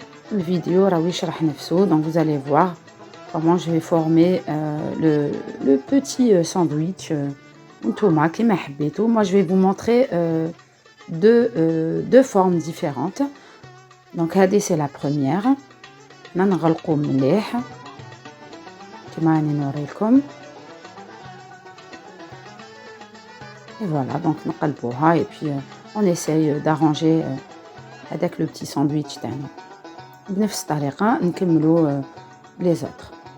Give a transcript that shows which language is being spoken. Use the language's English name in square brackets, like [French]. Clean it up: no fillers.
[French] Le vidéo [Arabic] راه يشرح نفسه، [French] donc vous allez voir comment je vais former le petit sandwich. [Arabic] نتوما كيما حبيتو. [French] Moi je vais vous montrer deux formes différentes. Donc [Arabic] هذه [French] c'est la première. [Arabic] نغلقو مليح كما راني نوريلكم. [French] et voilà, donc [Arabic] نقلبوها [French] et puis on essaye d'arranger هذاك le petit sandwich [Arabic] تاعنا. بنفس الطريقه نكملوا [French] les autres.